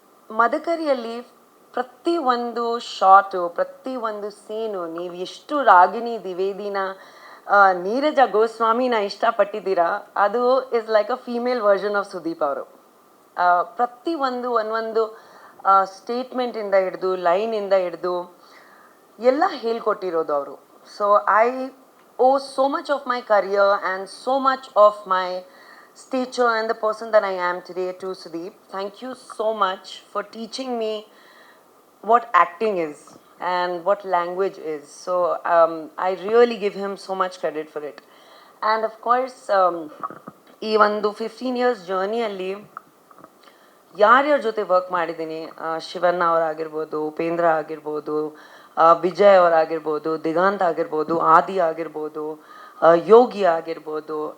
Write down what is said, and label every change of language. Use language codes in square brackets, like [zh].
[kn] ಮದಕರಿಯಲ್ಲಿ ಪ್ರತಿಯೊಂದು ಶಾಟು, ಪ್ರತಿಯೊಂದು ಸೀನು, ನೀವು ಎಷ್ಟು ರಾಗಿಣಿ, ದ್ವಿವೇದಿನ, ನೀರಜ ಗೋಸ್ವಾಮಿನ ಇಷ್ಟಪಟ್ಟಿದ್ದೀರಾ, ಅದು [en] is like a female version of [kn] Sudeep ಅವರು. ಪ್ರತಿಯೊಂದು ಒಂದೊಂದು ಸ್ಟೇಟ್ಮೆಂಟಿಂದ ಹಿಡಿದು, ಲೈನಿಂದ ಹಿಡಿದು ಎಲ್ಲ ಹೇಳ್ಕೊಟ್ಟಿರೋದು ಅವರು. [en] So I owe so much of my career and so much of my stature and the person that I am today to Sudeep. Thank you so much for teaching me what acting is and what language is. So I really give him so much credit for it. [kn] And of course, ಈ ಒಂದು 15 years ಜರ್ನಿಯಲ್ಲಿ ಯಾರ್ಯಾರ ಜೊತೆ work ಮಾಡಿದ್ದೀನಿ, ಶಿವಣ್ಣ ಅವರಾಗಿರ್ಬೋದು, ಉಪೇಂದ್ರ ಆಗಿರ್ಬೋದು, ವಿಜಯ್ ಅವರಾಗಿರ್ಬೋದು, ದಿಗಂತ್ ಆಗಿರ್ಬೋದು, ಆದಿ ಆಗಿರ್ಬೋದು, ಯೋಗಿ ಆಗಿರ್ಬೋದು.